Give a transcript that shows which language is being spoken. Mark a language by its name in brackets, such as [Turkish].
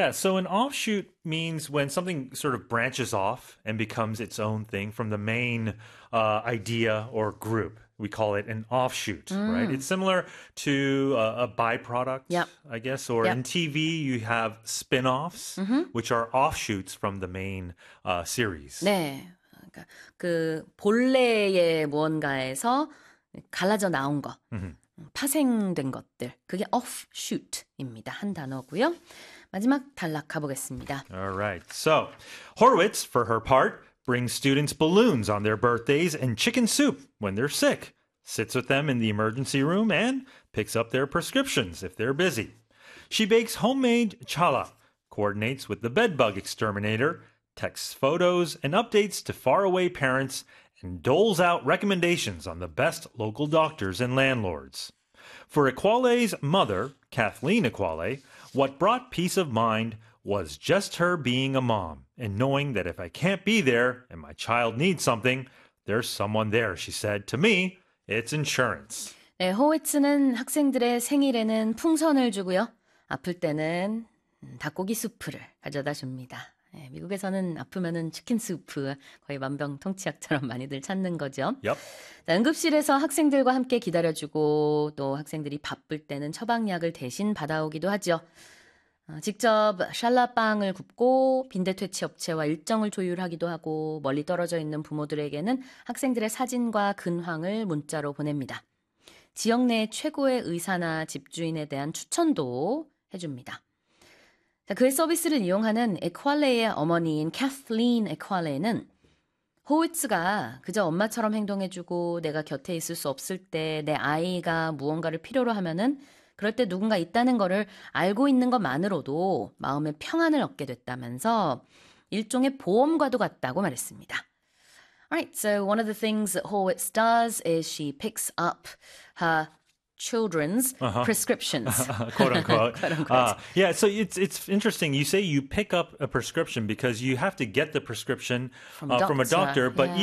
[English] So an offshoot means when something sort of branches off and becomes its own thing from the main idea or group. We call it an offshoot, right? It's similar to a byproduct, I guess. Or in TV, you have spin-offs, which are offshoots from the main series. [Korean] 네. 그 본래의 무언가에서 갈라져 나온 것, 파생된 것들. 그게 offshoot입니다. 한 단어고요. 마지막 단락 가보겠습니다. [English] All right. So, Horwitz, for her part, brings students balloons on their birthdays and chicken soup when they're sick, sits with them in the emergency room, and picks up their prescriptions if they're busy. She bakes homemade challah, coordinates with the bedbug exterminator, texts photos, and updates to faraway parents and doles out recommendations on the best local doctors and landlords. For Equale's mother, Kathleen Equale, what brought peace of mind was just her being a mom and knowing that if I can't be there and my child needs something, there's someone there, she said. To me, it's insurance. [Korean] 네, 호웨츠는 학생들의 생일에는 풍선을 주고요. 아플 때는 닭고기 수프를 가져다 줍니다. 네, 미국에서는 아프면은 치킨 수프 거의 만병통치약처럼 많이들 찾는 거죠. [English] Yep. [Korean] 자, 응급실에서 학생들과 함께 기다려주고 또 학생들이 바쁠 때는 처방약을 대신 받아오기도 하죠. 직접 샬라빵을 굽고 빈대퇴치 업체와 일정을 조율하기도 하고 멀리 떨어져 있는 부모들에게는 학생들의 사진과 근황을 문자로 보냅니다. 지역 내 최고의 의사나 집주인에 대한 추천도 해줍니다. 자, 그의 서비스를 이용하는 에콰레의 어머니인 캐슬린 에콰레는 호우츠가 그저 엄마처럼 행동해주고 내가 곁에 있을 수 없을 때 내 아이가 무언가를 필요로 하면은 그럴 때 누군가 있다는 거를 알고 있는 것만으로도 마음의 평안을 얻게 됐다면서 일종의 보험과도 같다고 말했습니다. [English] Alright, so one of the things that Horwitz does is she picks up her children's prescriptions. Quote unquote. Quote unquote. Yeah, so it's interesting. You say you pick up a prescription because you have to get the prescription from a doctor, but yeah.